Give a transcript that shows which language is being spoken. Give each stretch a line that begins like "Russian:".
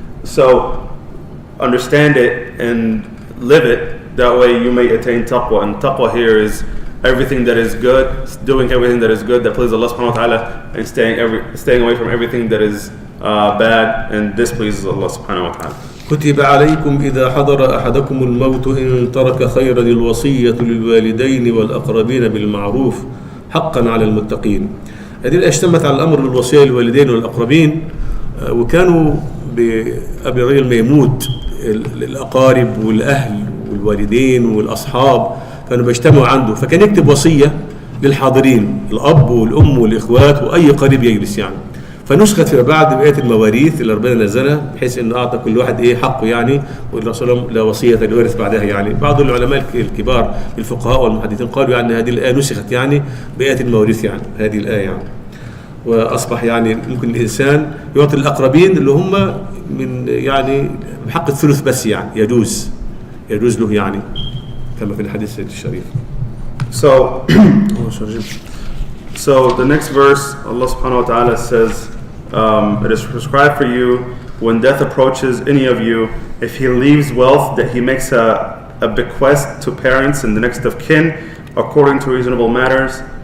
English: So understand it and live it. That way you may attain taqwa. And taqwa here is everything that is good, doing everything that is good that pleases Allah subhanahu wa ta'ala, and staying away from everything that is bad and displeases Allah subhanahu wa ta'ala.
Arabic: كتب عليكم إذا حضر أحدكم الموت إن ترك خيرا الوصية للوالدين والأقربين بالمعروف حقا على المتقين. هذه اشتمت على الأمر بالوصية للوالدين والأقربين، وكانوا قبل الرجل ما يموت الأقارب والأهل والوالدين والأصحاب كانوا بيجتمعوا عنده، فكان يكتب وصية للحاضرين، الأب والأم والإخوات وأي قريب يجلس يعني. فنسخت فيما بعد بقية المواريث اللي ربنا نزلها، بحيث انه اعطى كل واحد حقه يعني، والرسول لا وصية لورث بعدها يعني. بعض العلماء الكبار الفقهاء والمحدثين قالوا يعني هذه الآية نسخت يعني بقية المواريث يعني، هذه الآية يعني، واصبح يعني ممكن الانسان يعطي الاقربين اللي هم من يعني بحق الثلث بس يعني، يجوز له يعني كما في الحديث الشريف.
English: So the next verse, Allah subhanahu wa ta'ala says, it is prescribed for you when death approaches any of you, if he leaves wealth, that he makes a bequest to parents and the next of kin according to reasonable matters.